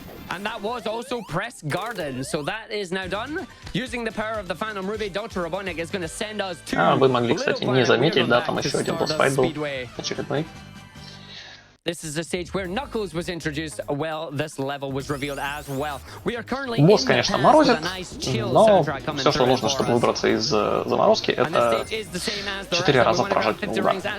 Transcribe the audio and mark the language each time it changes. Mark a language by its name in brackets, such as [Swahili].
[English] And that was also Press Garden, so that is now done. Using the power of the Phantom Ruby, Dr. Robotnik is going to send us to... [Russian] Вы могли, кстати, не заметить, да, там еще один босс-файт был очередной. [English] This is the stage where Knuckles was introduced. Well, this level was revealed as well. We are currently [Russian] босс, конечно, морозит, но все, что нужно, чтобы выбраться из заморозки, это 4 раза прожать удар.